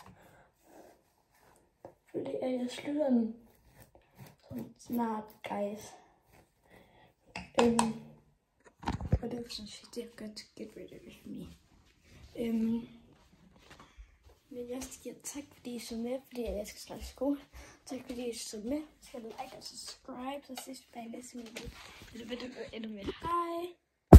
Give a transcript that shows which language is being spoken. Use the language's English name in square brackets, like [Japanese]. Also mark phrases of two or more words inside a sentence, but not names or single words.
[Danish] Fordi jeg slutter den sådan snart, guys. følelsen, det er godt [English] to get rid of me. [Danish] Men jeg skal tak fordi I så med, fordi jeg skal starte skole. Tak fordi I så med. Jeg skal like og subscribe, så ses vi bare i næste video. Hej!